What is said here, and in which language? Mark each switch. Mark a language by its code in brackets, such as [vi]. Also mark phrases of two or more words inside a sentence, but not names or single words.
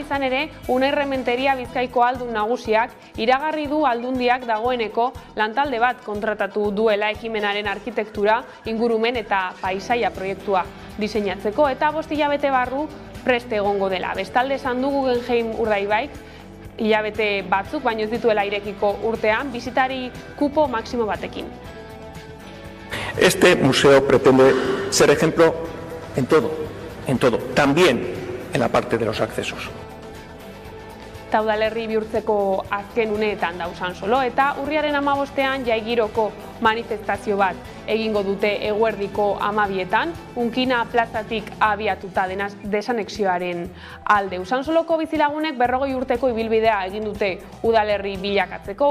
[eu] Izan ere, Unai Rementeria Bizkaiko aldun nagusiak iragarri du aldundiak dagoeneko lantalde bat kontratatu duela ekimenaren arkitektura, ingurumen eta paisaia proiektua diseinatzeko eta 5 hilabete barru prest egongo dela. Bestalde esan du Guggenheim Urdaibaik hilabete batzuk baino ez dituela irekiko urtean, bisitari kupo maksimo batekin. [es] Este museo pretende ser ejemplo en todo, también en la parte de los accesos. [eu] Eta udalerri bihurtzeko azken uneetan da Usansolo eta urriaren 15ean jaigiroko manifestazio bat egingo dute eguerdiko 12etan, Unkina plazatik abiatuta desanexioaren alde. Usansoloko bizilagunek 40 urteko ibilbidea egin dute udalerri bilakatzeko.